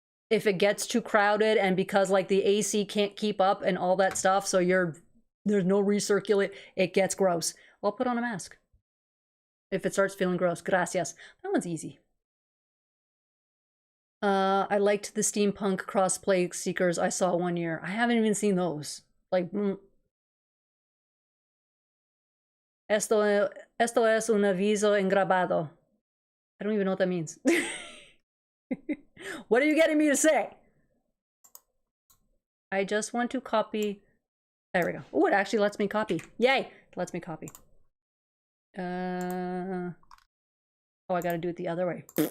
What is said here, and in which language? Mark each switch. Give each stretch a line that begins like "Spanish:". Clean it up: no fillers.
English: If it gets too crowded and because like the AC can't keep up and all that stuff, so there's no recirculate, it gets gross. I'll put on a mask. If it starts feeling gross. Gracias. That one's easy. I liked the steampunk crossplay seekers I saw one year. I haven't even seen those.
Spanish: Like, esto es un aviso engrabado.
English: I don't even know what that means. What are you getting me to say? I just want to copy. There we go. Oh, it actually lets me copy. Yay! It lets me copy. Oh, I gotta do it the other way.